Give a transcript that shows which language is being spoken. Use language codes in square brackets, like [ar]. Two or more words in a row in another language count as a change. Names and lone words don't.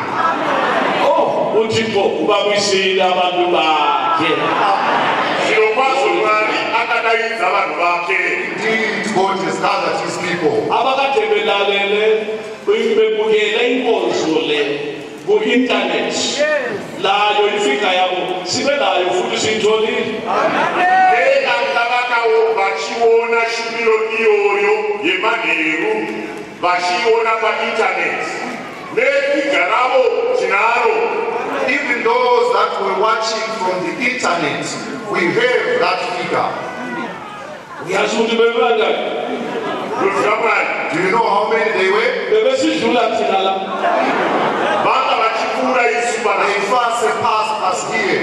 [zu] Oh, uThixo ubabuyisile abantu bakhe. [en] Indeed, God has gathered his people. [zu] Abakade belalele bebukele inkonzo le ku-internet layo ifika yabo sibe layo futhi siyitholile. [en] Even those that were watching from the internet, we have that figure. [zu] Uyazi ukuthi bebangaki? [en] Do you know how many they were? [zu] Bebesidlula thina la. [en] They far surpassed us here.